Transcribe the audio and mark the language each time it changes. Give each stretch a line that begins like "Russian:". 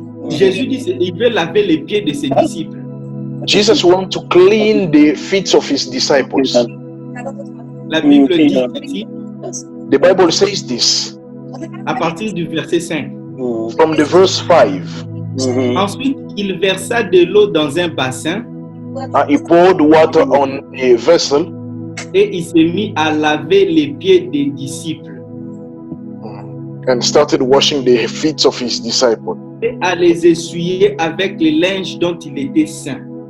French: Jésus dit il veut laver les pieds de ses disciples.
English: Jesus wants to clean the feet of his disciples.
French: La Bible dit ici,
English: the Bible says this
French: à partir du verset 5.
English: from the verse 5.
French: Ensuite, il versa de l'eau dans un bassin.
English: He poured water on a vessel.
French: Et il s'est mis à laver les pieds des disciples.
English: And started washing the feet of his disciples.
French: Et à les essuyer avec les linges dont il était saint.